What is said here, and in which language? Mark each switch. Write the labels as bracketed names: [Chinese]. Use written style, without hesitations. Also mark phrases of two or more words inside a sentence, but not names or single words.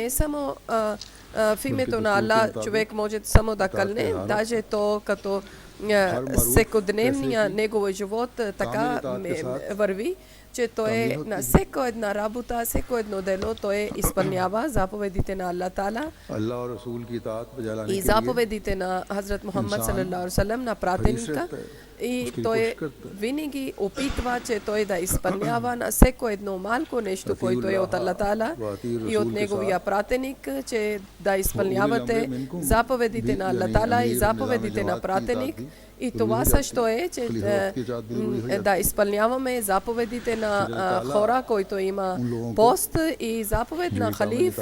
[Bulgarian] е само в името на Аллах човек може само да кълне, даже то като всекодневния негов живот така върви, че той на всяка една работа, всяко едно дело той изпълнява заповедите на Аллах Таала и заповедите на Хазрат Мухаммад [Arabic] صلى الله عليه وسلم, [Bulgarian] на пратеника. И той винаги опитва, че той да изпълнява на всяко едно малко нещо, което е от Аллах Таала и от Неговия пратеник, че да изпълнявате заповедите на Аллах Таала и заповедите на пратеник. И това също е, че да изпълняваме заповедите на хора, които има пост и заповед на халиф,